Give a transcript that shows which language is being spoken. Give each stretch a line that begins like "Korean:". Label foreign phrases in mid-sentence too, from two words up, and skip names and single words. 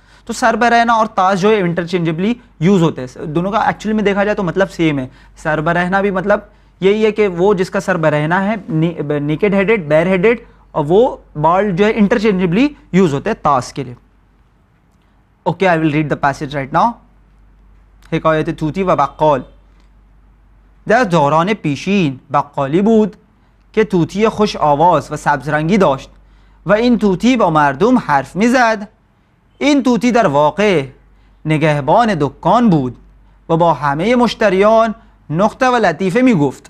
Urdu: تو سربرہنہ اور تاج جو ہے
English: interchangeably use
Urdu: ہوتے ہیں، دونوں کا ایکچوئلی میں دیکھا جائے تو مطلب سیم ہے. سربرہنہ بھی مطلب یہی ہے کہ وہ جس کا سر برہنہ ہے,
English: naked headed, bare headed,
Urdu: اور وہ بال جو ہے
English: interchangeably use
Urdu: ہوتے ہیں تاج کے لیے.
English: Okay, I will read the passage right now.
Persian: حکایت طوطی و بقال. در دوران پیشین بقالی بود که طوطی خوش آواز و سبز رنگی داشت و این طوطی با مردم حرف میزد. این طوطی در واقع نگهبان دکان بود و با همه مشتریان نکته و لطیفه میگفت.